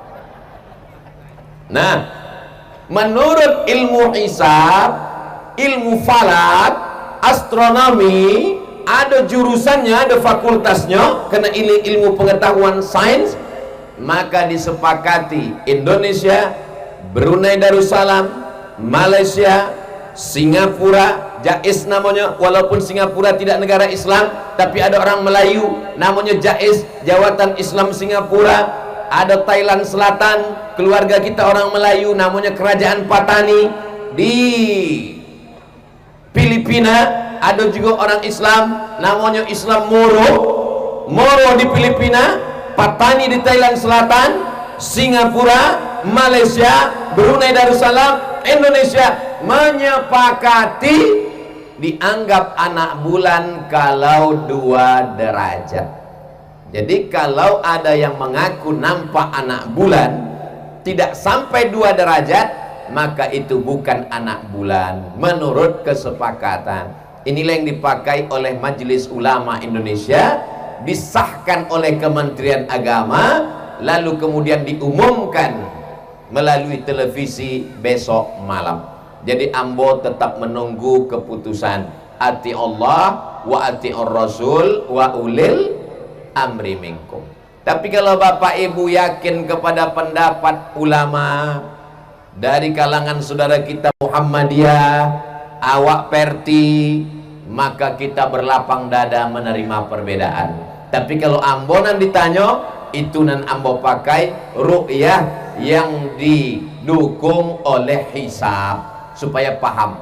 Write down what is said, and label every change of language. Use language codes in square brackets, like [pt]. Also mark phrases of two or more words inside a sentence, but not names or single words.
[id] Nah, menurut ilmu hisab, ilmu falak, astronomi, ada jurusannya, ada fakultasnya, karena ini ilmu pengetahuan sains. Maka disepakati Indonesia, Brunei Darussalam, Malaysia, Singapura, Jais namanya, walaupun Singapura tidak negara Islam, tapi ada orang Melayu namanya Jais, Jawatan Islam Singapura. Ada Thailand Selatan, keluarga kita orang Melayu namanya Kerajaan Patani. Di Filipina ada juga orang Islam namanya Islam Moro. Moro di Filipina, Patani di Thailand Selatan, Singapura, Malaysia, Brunei Darussalam, Indonesia menyepakati dianggap anak bulan kalau 2 derajat. Jadi kalau ada yang mengaku nampak anak bulan tidak sampai 2 derajat, maka itu bukan anak bulan menurut kesepakatan. Inilah yang dipakai oleh Majelis Ulama Indonesia, disahkan oleh Kementerian Agama, lalu kemudian diumumkan melalui televisi besok malam. Jadi ambo tetap menunggu keputusan. [ar] أطيعوا الله و أطيعوا الرسول و أولي الأمر منكم. [id] Tapi kalau Bapak Ibu yakin kepada pendapat ulama dari kalangan saudara kita Muhammadiyah, awak Perti, maka kita berlapang dada menerima perbedaan. Tapi kalau [min] ambo nan [id] ditanya, itu [min] nan ambo [id] pakai ru'yah yang didukung oleh hisab supaya paham.